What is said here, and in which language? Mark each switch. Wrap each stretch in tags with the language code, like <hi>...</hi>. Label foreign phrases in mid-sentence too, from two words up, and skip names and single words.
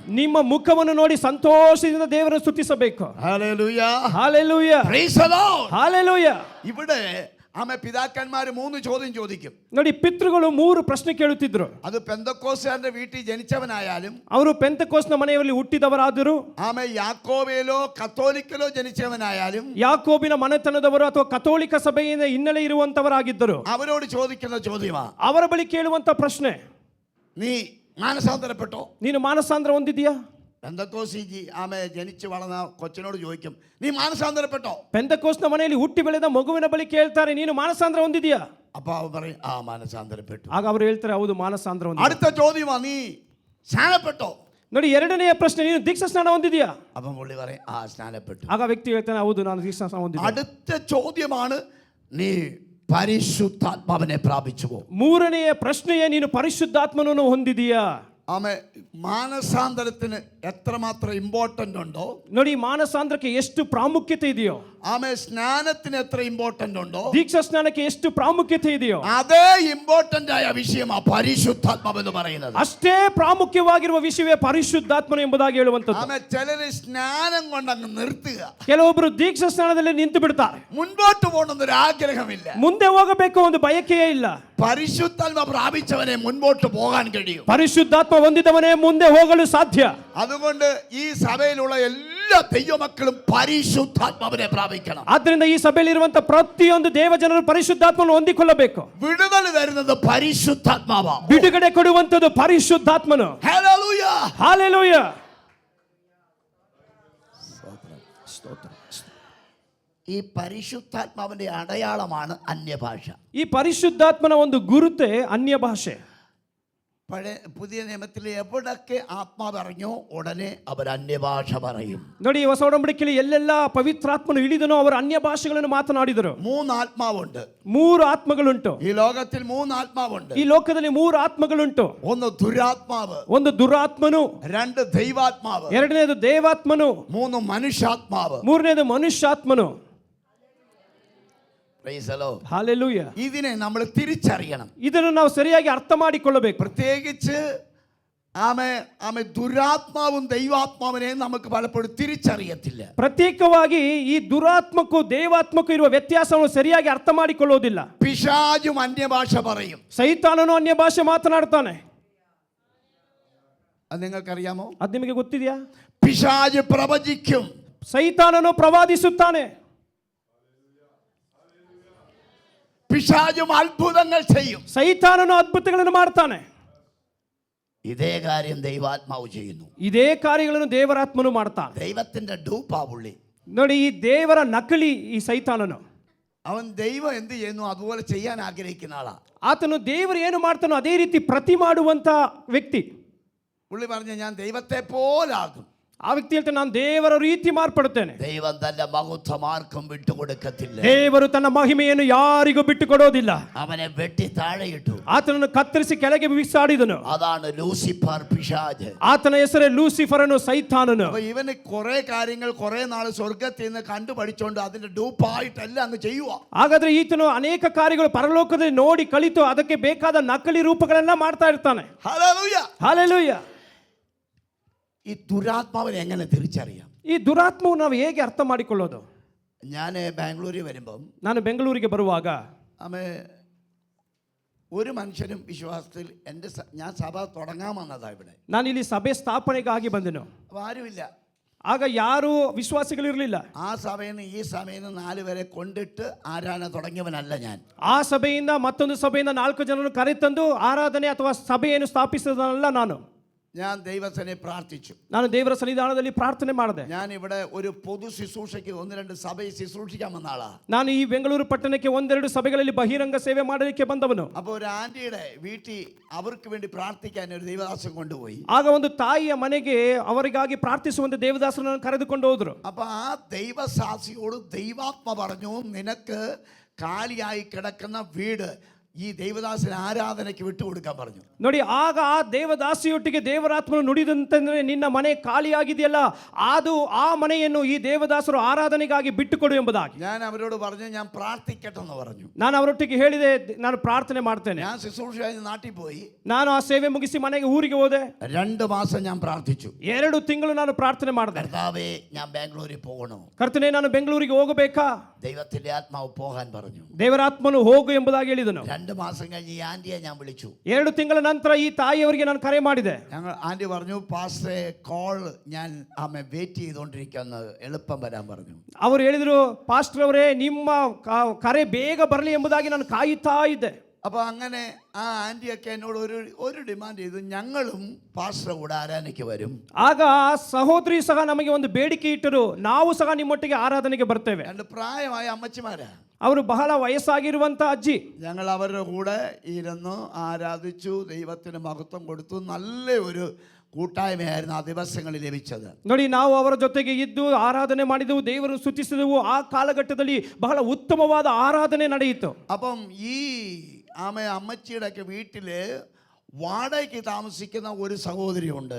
<kn>ನಿಮ್ಮ ಮುಖವನ್ನು ನೋಡಿ ಸಂತೋಷದಿಂದ ದೇವರನ್ನು ಸ್ತುತಿಸಬೇಕು.</kn> <ml>ഹല്ലേലൂയ.</ml> <kn>ಹಾಲೆಲೂಯಾ.</kn> <en>Praise the Lord.</en> <kn>ಹಾಲೆಲೂಯಾ.</kn> <ml>ഇവിടെ പിതാക്കന്മാർ 3 ചോദ്യം ചോദിക്കും.</ml> <kn>ನೋಡಿ, ಪಿತೃಗಳು 3 ಪ್ರಶ್ನೆ ಕೇಳುತ್ತಿದ್ರು.</kn> <ml>അത് പെന്തക്കോസ്തുകാരുടെ വീട്ടിൽ ജനിച്ചവനായാലും,</ml> <kn>ಅವರು ಪೆಂತೆಕೋಸ್ನ ಮನೆಯಲ್ಲಿ ಹುಟ್ಟಿದವರಾದರು,</kn> <ml>യാക്കോബയിലോ കത്തോലിക്കലോ ജനിച്ചവനായാലും,</ml> <kn>ಯಾಕೋಬಿನ ಮನೆತನದವರು ಅಥವಾ ಕಥೋಲಿಕ ಸಭೆಯಿಂದ ಹಿನ್ನೆಲೆ ಇರುವಂತವರಾಗಿದ್ದರು.</kn> <ml>അവരോട് ചോദിക്കുന്ന ചോദ്യമാ,</ml> <kn>ಅವರ ಬಳಿ ಕೇಳುವಂತ ಪ್ರಶ್ನೆ,</kn> <ml>നീ മാനസാന്തരപ്പെട്ടോ?</ml> <kn>ನೀನು ಮಾನಸಾಂದ್ರ ಹೊಂದಿದೀಯಾ?</kn> <ml>പെന്തക്കോസ്തി ജനിച്ചു വളർന്ന കൊച്ചിനോട് ചോദിക്കും, നീ മാനസാന്തരപ്പെട്ടോ?</ml> <kn>ಪೆಂತೆಕೋಸ್ನ ಮನೆಯಲ್ಲಿ ಹುಟ್ಟಿ ಬೆಳೆದ ಮಗುವಿನ ಬಳಿ ಕೇಳ್ತಾರೆ, ನೀನು ಮಾನಸಾಂದ್ರ ಹೊಂದಿದೀಯಾ?</kn> <ml>അപ്പൊ അവൻ പറയും, ആ മാനസാന്തരപ്പെട്ടു.</ml> <kn>ಆಗ ಅವರು ಹೇಳ್ತಾರೆ, ಹೌದು ಮಾನಸಾಂದ್ರ ಹೊಂದಿದೆ.</kn> <ml>അടുത്ത ചോദ്യമാ, നീ സ്നാനപ്പെട്ടോ?</ml> <kn>ನೋಡಿ, ಎರಡನೆಯ ಪ್ರಶ್ನೆ, ನೀನು ದೀಕ್ಷಾ ಸ್ನಾನ ಹೊಂದಿದೀಯಾ?</kn> <ml>അപ്പം പുള്ളി പറയും, ആ സ്നാനപ്പെട്ടു.</ml> <kn>ಆಗ ವ್ಯಕ್ತಿ ಹೇಳ್ತಾನೆ, ಹೌದು ನಾನು ದೀಕ್ಷಾ ಸ್ನಾನ ಹೊಂದಿದ್ದೆ.</kn> <ml>അടുത്ത ചോദ്യമാണ്, നീ പരിശുദ്ധാത്മാവിനെ പ്രാപിച്ചുവോ?</ml> <kn>ಮೂರನೆಯ ಪ್ರಶ್ನೆಯೇ, ನೀನು ಪರಿಶುದ್ಧಾತ್ಮನನ್ನು ಹೊಂದಿದೀಯಾ?</kn> <ml>മാനസാന്തരത്തിന് എത്രമാത്രം ഇമ്പോർട്ടന്റ് ഉണ്ടോ,</ml> <kn>ನೋಡಿ, ಮಾನಸಾಂದ್ರಕ್ಕೆ ಎಷ್ಟು ಪ್ರಾಮುಖ್ಯತೆ ಇದೆಯೋ,</kn> <ml>സ്നാനത്തിന് എത്ര ഇമ്പോർട്ടന്റ് ഉണ്ടോ,</ml> <kn>ದೀಕ್ಷಾ ಸ್ನಾನಕ್ಕೆ ಎಷ್ಟು ಪ್ರಾಮುಖ್ಯತೆ ಇದೆಯೋ,</kn> <ml>അതേ ഇമ്പോർട്ടന്റ് ആയ വിഷയമാണ് പരിശുദ്ധാത്മാവ് എന്ന് പറയുന്നത്.</ml> <kn>ಅಷ್ಟೇ ಪ್ರಾಮುಖ್ಯವಾಗಿರುವ ವಿಷಯವೇ ಪರಿಶುದ್ಧಾತ್ಮನು ಎಂಬುದಾಗಿ ಹೇಳುವಂತದ್ದು.</kn> <ml>ചിലര് സ്നാനം കൊണ്ടങ്ങ് നിർത്തുക.</ml> <kn>ಕೆಲವೊಬ್ಬರು ದೀಕ್ಷಾ ಸ್ನಾನದಲ್ಲಿ ನಿಂತು ಬಿಡ್ತಾರೆ.</kn> <ml>മുൻപോട്ട് പോകണമെന്നൊരു ആഗ്രഹമില്ല,</ml> <kn>ಮುಂದೆ ಹೋಗಬೇಕು ಒಂದು ಬಯಕೆಯೇ ಇಲ್ಲ.</kn> <ml>പരിശുദ്ധാത്മ പ്രാപിച്ചവനെ മുൻപോട്ട് പോകാൻ കഴിയും.</ml> <kn>ಪರಿಶುದ್ಧಾತ್ಮ ಹೊಂದಿದವನೇ ಮುಂದೆ ಹೋಗಲು ಸಾಧ್ಯ.</kn> <ml>അതുകൊണ്ട് ഈ സഭയിലുള്ള എല്ലാ എല്ലാ ദൈവമക്കളും പരിശുദ്ധാത്മാവിനെ പ്രാപിക്കണം.</ml> <kn>ಆದ್ದರಿಂದ ಈ ಸಭೆಯಲ್ಲಿರುವಂತ ಪ್ರತಿಯೊಂದು ದೇವಜನರು ಪರಿಶುದ್ಧಾತ್ಮವನ್ನು ಹೊಂದಿಕೊಳ್ಳಬೇಕು.</kn> <ml>വിടുതൽ തരുന്നത് പരിശുദ്ധാത്മാവാ.</ml> <kn>ಬಿಡುಗಡೆ ಕೊಡುವಂತದ್ದು ಪರಿಶುದ್ಧಾತ್ಮನು.</kn> <ml>ഹല്ലേലൂയ.</ml> <kn>ಹಾಲೆಲೂಯ.</kn> <ml>ഈ പരിശുദ്ധാത്മാവിന്റെ അടയാളമാണ് അന്യഭാഷ.</ml> <kn>ಈ ಪರಿಶುದ್ಧಾತ್ಮನ ಒಂದು ಗುರುತೇ ಅನ್ಯ ಭಾಷೆ.</kn> <ml>പഴയ പുതിയ നിയമത്തിൽ എവിടൊക്കെ ആത്മാവ് ഇറങ്ങിയോ ഉടനെ അവർ അന്യഭാഷ പറയും.</ml> <kn>ನೋಡಿ, ಹೊಸ ಒಡಂಬಡಿಕೆಯಲ್ಲಿ ಎಲ್ಲೆಲ್ಲ ಪವಿತ್ರಾತ್ಮನು ಇಳಿದನೋ ಅವರು ಅನ್ಯ ಭಾಷೆಗಳನ್ನು ಮಾತನಾಡಿದರು.</kn> <ml>3 ആത്മാവുണ്ട്.</ml> <kn>3 ಆತ್ಮಗಳುಂಟು.</kn> <ml>ഈ ലോകത്തിൽ 3 ആത്മാവുണ്ട്.</ml> <kn>ಈ ಲೋಕದಲ್ಲಿ 3 ಆತ್ಮಗಳುಂಟು.</kn> <ml>ഒന്ന് ദുരാത്മാവ്,</ml> <kn>ಒಂದು ದುರಾತ್ಮನು,</kn> <ml>2 ദൈവാത്മാവ്,</ml> <kn>ಎರಡನೇದು ದೇವಾತ್ಮನು,</kn> <ml>3 മനുഷ്യാത്മാവ്.</ml> <kn>ಮೂರನೇದು ಮನುಷ್ಯಾತ್ಮನು. ಹಾಲೆಲೂಯ.</kn> <ml>ഇതിനെ നമ്മൾ തിരിച്ചറിയണം.</ml> <kn>ಇದನ್ನು ನಾವು ಸರಿಯಾಗಿ ಅರ್ಥ ಮಾಡಿಕೊಳ್ಳಬೇಕು.</kn> <ml>പ്രത്യേകിച്ച് ആമേ ദുരാത്മാവും ദൈവാത്മാവിനെയും നമുക്ക് പലപ്പോഴും തിരിച്ചറിയത്തില്ല.</ml> <kn>ಪ್ರತ್ಯೇಕವಾಗಿ ಈ ದುರಾತ್ಮಕ್ಕೂ ದೇವಾತ್ಮಕ್ಕೂ ಇರುವ ವ್ಯತ್ಯಾಸವನ್ನು ಸರಿಯಾಗಿ ಅರ್ಥ ಮಾಡಿಕೊಳ್ಳೋದಿಲ್ಲ.</kn> <ml>പിശാചും അന്യഭാഷ പറയും.</ml> <kn>ಸೈತಾನನು ಅನ್ಯ ಭಾಷೆ ಮಾತನಾಡ್ತಾನೆ.</kn> <ml>അത് നിങ്ങൾക്കറിയാമോ?</ml> <kn>ಅದು ನಿಮಗೆ ಗೊತ್ತಿದೆಯಾ?</kn> <ml>പിശാച് പ്രവചിക്കും.</ml> <kn>ಸೈತಾನನು ಪ್ರವಾದಿಸುತ್ತಾನೆ.</kn> <ml>പിശാചും അത്ഭുതങ്ങൾ ചെയ്യും.</ml> <kn>ಸೈತಾನನು ಅದ್ಭುತಗಳನ್ನು ಮಾಡ್ತಾನೆ.</kn> <ml>ഇതേ കാര്യം ദൈവാത്മാവ് ചെയ്യുന്നു.</ml> <kn>ಇದೇ ಕಾರ್ಯಗಳನ್ನು ದೇವರಾತ್ಮನು ಮಾಡ್ತಾನೆ.</kn> <ml>ദൈവത്തിന്റെ ഡൂപ്പാ പുള്ളി.</ml> <kn>ನೋಡಿ, ಈ ದೇವರ ನಕಲಿ ಈ ಸೈತಾನನು.</kn> <ml>അവൻ ദൈവം എന്ത് ചെയ്യുന്നു അതുപോലെ ചെയ്യാൻ ആഗ്രഹിക്കുന്ന ആളാ.</ml> <kn>ಆತನು ದೇವರು ಏನು ಮಾಡ್ತಾನೋ ಅದೇ ರೀತಿ ಪ್ರತಿ ಮಾಡುವಂತ ವ್ಯಕ್ತಿ.</kn> <ml>പുള്ളി പറഞ്ഞ ഞാൻ ദൈവത്തെ പോലാകും.</ml> <kn>ಆ ವ್ಯಕ್ತಿ ಹೇಳ್ತಾನೆ, ನಾನು ದೇವರ ರೀತಿ ಮಾರ್ಪಡುತ್ತೇನೆ.</kn> <ml>ദൈവം തന്റെ മഹത്വം ആർക്കും വിട്ടുകൊടുക്കത്തില്ല.</ml> <kn>ದೇವರು ತನ್ನ ಮಹಿಮೆಯನ್ನು ಯಾರಿಗೂ ಬಿಟ್ಟು ಕೊಡೋದಿಲ್ಲ.</kn> <ml>അവനെ വെട്ടി താഴെയിട്ടു.</ml> <kn>ಆತನನ್ನು ಕತ್ತರಿಸಿ ಕೆಳಗೆ ಬಿಸಾಡಿದನು.</kn> <ml>അതാണ് ലൂസിഫർ, പിശാച്.</ml> <kn>ಆತನ ಹೆಸರೇ ಲೂಸಿಫರನು, ಸೈತಾನನು.</kn> <ml>അപ്പൊ ഇവന് കുറെ കാര്യങ്ങൾ കുറെ നാൾ സ്വർഗത്തിൽ നിന്ന് കണ്ടു പഠിച്ചോണ്ട് അതിന്റെ ഡൂപ്പായിട്ടെല്ലാം അങ്ങ് ചെയ്യുക.</ml> <kn>ಹಾಗಾದ್ರೆ ಈತನು ಅನೇಕ ಕಾರ್ಯಗಳು ಪರಲೋಕದಲ್ಲಿ ನೋಡಿ ಕಲಿತು ಅದಕ್ಕೆ ಬೇಕಾದ ನಕಲಿ ರೂಪಗಳೆಲ್ಲ ಮಾಡ್ತಾ ಇರ್ತಾನೆ.</kn> <ml>ഹല്ലേലൂയ.</ml> <kn>ಹಾಲೆಲೂಯ.</kn> <ml>ഈ ദുരാത്മാവിനെ എങ്ങനെ തിരിച്ചറിയാം?</ml> <kn>ಈ ದುರಾತ್ಮವನ್ನು ನಾವು ಹೇಗೆ ಅರ್ಥ ಮಾಡಿಕೊಳ್ಳೋದು?</kn> <ml>ഞാൻ ബാംഗ്ലൂരിൽ വരുമ്പം</ml> <kn>ನಾನು ಬೆಂಗಳೂರಿಗೆ ಬರುವಾಗ</kn> <ml>ഒരു മനുഷ്യനും വിശ്വാസത്തിൽ ഞാൻ സഭ തുടങ്ങാൻ വന്നതാ ഇവിടെ.</ml> <kn>ನಾನು ಇಲ್ಲಿ ಸಭೆ ಸ್ಥಾಪನೆಗಾಗಿ ಬಂದೆನು.</kn> <ml>അപ്പോൾ ആരുമില്ല.</ml> <kn>ಆಗ ಯಾರು ವಿಶ್ವಾಸಿಗಳಿರಲಿಲ್ಲ.</kn> <ml>ആ സഭയിൽ നിന്ന് ഈ സഭയിൽ നിന്ന് 4 പേരെ കൊണ്ടിട്ട് ആരാധന തുടങ്ങിയവനല്ല ഞാൻ.</ml> <kn>ಆ ಸಭೆಯಿಂದ ಮತ್ತೊಂದು ಸಭೆಯಿಂದ 4 ಜನರನ್ನು ಕರೆತಂದು ಆರಾಧನೆ ಅಥವಾ ಸಭೆಯನ್ನು ಸ್ಥಾಪಿಸಿದನಲ್ಲ ನಾನು.</kn> <ml>ഞാൻ ദൈവസനെ പ്രാർത്ഥിച്ചു.</ml> <kn>ನಾನು ದೇವರ ಸನ್ನಿಧಾನದಲ್ಲಿ ಪ್ರಾರ್ಥನೆ ಮಾಡಿದೆ.</kn> <ml>ഞാൻ ഇവിടെ ഒരു പൊതു ശുശ്രൂഷയ്ക്ക് 1-2 സഭയെ ശുശ്രൂഷിക്കാൻ വന്ന ആളാ.</ml> <kn>ನಾನು ಈ ಬೆಂಗಳೂರು ಪಟ್ಟಣಕ್ಕೆ 1-2 ಸಭೆಗಳಲ್ಲಿ ಬಹಿರಂಗ ಸೇವೆ ಮಾಡಲಿಕ್ಕೆ ಬಂದವನು.</kn> <ml>അപ്പോൾ ഒരു ആന്റിയുടെ വീട്ടിൽ അവർക്ക് വേണ്ടി പ്രാർത്ഥിക്കാൻ ഒരു ദൈവദാസൻ കൊണ്ടുപോയി.</ml> <kn>ಆಗ ಒಂದು ತಾಯಿಯ ಮನೆಗೆ ಅವರಿಗಾಗಿ ಪ್ರಾರ್ಥಿಸುವಂತೆ ದೇವದಾಸರನ್ನು ಕರೆದುಕೊಂಡು ಹೋದ್ರು.</kn> <ml>അപ്പോൾ ആ ദൈവസാക്ഷിയോട് ദൈവാത്മ പറഞ്ഞു, നിനക്ക് കാലിയായി കിടക്കുന്ന വീട് ഈ ദൈവദാസൻ ആരാധനയ്ക്ക് വിട്ടുകൊടുക്കാൻ പറഞ്ഞു.</ml> <kn>ನೋಡಿ, ಆಗ ಆ ದೇವದಾಸಿಯೊಟ್ಟಿಗೆ ದೇವರಾತ್ಮನು ನುಡಿದಂತಂದ್ರೆ, ನಿನ್ನ ಮನೆ ಖಾಲಿಯಾಗಿದೆಯಲ್ಲ, ಅದು ಆ ಮನೆಯನ್ನು ಈ ದೇವದಾಸರು ಆರಾಧನೆಗಾಗಿ ಬಿಟ್ಟುಕೊಡು ಎಂಬುದಾಗಿ.</kn> <ml>ഞാൻ അവരോട് പറഞ്ഞു, ഞാൻ പ്രാർത്ഥിക്കട്ടെ എന്ന് പറഞ്ഞു.</ml> <kn>ನಾನು ಅವರೊಟ್ಟಿಗೆ ಹೇಳಿದೆ, ನಾನು ಪ್ರಾರ್ಥನೆ ಮಾಡ್ತೇನೆ.</kn> <ml>ഞാൻ ശുശ്രൂഷ കഴിഞ്ഞ് നാട്ടിൽ പോയി.</ml> <kn>ನಾನು ಆ ಸೇವೆ ಮುಗಿಸಿ ಮನೆಗೆ ಊರಿಗೆ ಹೋದೆ.</kn> <ml>2 മാസം ഞാൻ പ്രാർത്ഥിച്ചു.</ml> <kn>2 ತಿಂಗಳು ನಾನು ಪ್ರಾರ್ಥನೆ ಮಾಡಿದೆ.</kn> <ml>കർത്താവേ, ഞാൻ ബാംഗ്ലൂരിൽ പോകണോ?</ml> <kn>ಕರ್ತನೇ, ನಾನು ಬೆಂಗಳೂರಿಗೆ ಹೋಗಬೇಕಾ?</kn> <ml>ദൈവത്തിന്റെ ആത്മാവ് പോകാൻ പറഞ്ഞു.</ml> <kn>ದೇವರಾತ್ಮನು ಹೋಗು ಎಂಬುದಾಗಿ ಹೇಳಿದನು.</kn> <ml>2 മാസം കഴിഞ്ഞ് ഈ ആന്റിയെ ഞാൻ വിളിച്ചു.</ml> <kn>2 ತಿಂಗಳ ನಂತರ ಈ ತಾಯಿಯವರಿಗೆ ನಾನು ಕರೆ ಮಾಡಿದೆ.</kn> <ml>ഞങ്ങൾ ആന്റി പറഞ്ഞു, പാസ്റ്ററെ കോൾ ഞാൻ വെയിറ്റ് ചെയ്തുകൊണ്ടിരിക്കുന്നു, എളുപ്പം വരാൻ പറഞ്ഞു.</ml> <kn>ಅವರು ಹೇಳಿದರು, ಪಾಸ್ಟರ್ ಅವರೇ, ನಿಮ್ಮ ಕರೆ ಬೇಗ ಬರಲಿ ಎಂಬುದಾಗಿ ನಾನು ಕಾಯುತ್ತಾ ಇದ್ದೆ.</kn> <ml>അപ്പോൾ അങ്ങനെ ആ ആന്റിയൊക്കെ എന്നോട് ഒരു ഡിമാൻഡ് ചെയ്തു, ഞങ്ങളും പാസ്റ്റർ കൂടെ ആരാധനയ്ക്ക് വരും.</ml> <kn>ಆಗ ಆ ಸಹೋದರಿ ಸಹ ನಮಗೆ ಒಂದು ಬೇಡಿಕೆ ಇಟ್ಟರು, ನಾವು ಸಹ ನಿಮ್ಮೊಟ್ಟಿಗೆ ಆರಾಧನೆಗೆ ಬರ್ತೇವೆ.</kn> <ml>2 പ്രായമായ അമ്മച്ചിമാരാ.</ml> <kn>ಅವರು ಬಹಳ ವಯಸ್ಸಾಗಿರುವಂತ ಅಜ್ಜಿ.</kn> <ml>ഞങ്ങൾ അവരുടെ കൂടെ ഇരുന്ന് ആരാധിച്ചു, ദൈവത്തിന് മഹത്വം കൊടുത്തു. നല്ല ഒരു കൂട്ടായ്മയായിരുന്നു ആ ദിവസങ്ങളിൽ ലഭിച്ചത്.</ml> <kn>ನೋಡಿ, ನಾವು ಅವರ ಜೊತೆಗೆ ಇದ್ದು ಆರಾಧನೆ ಮಾಡಿದೆವು, ದೇವರನ್ನು ಸ್ತುತಿಸಿದೆವು. ಆ ಕಾಲಘಟ್ಟದಲ್ಲಿ ಬಹಳ ಉತ್ತಮವಾದ ಆರಾಧನೆ ನಡೆಯಿತು.</kn> <ml>അപ്പം ഈ അമ്മച്ചിയുടെ ഒക്കെ വീട്ടില് വാടകയ്ക്ക് താമസിക്കുന്ന ഒരു സഹോദരിയുണ്ട്.</ml>